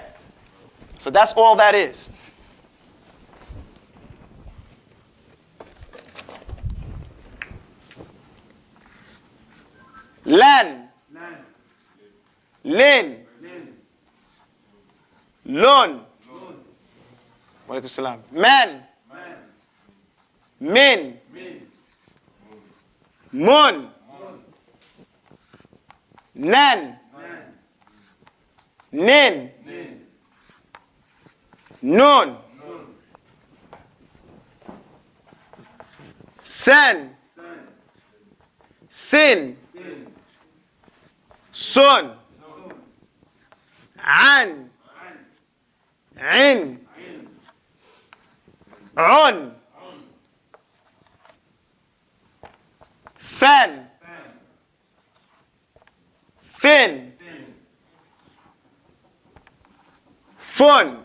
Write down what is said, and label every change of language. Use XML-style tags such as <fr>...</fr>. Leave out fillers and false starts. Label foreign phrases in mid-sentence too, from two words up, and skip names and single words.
<en>So that's all that is. Lan, lin,</en> <ar>لُن، وعليكم السلام, man, min, mun, nan, nin, nun, sen, sin, sun, an, in, un, fan, fin, fun.</ar>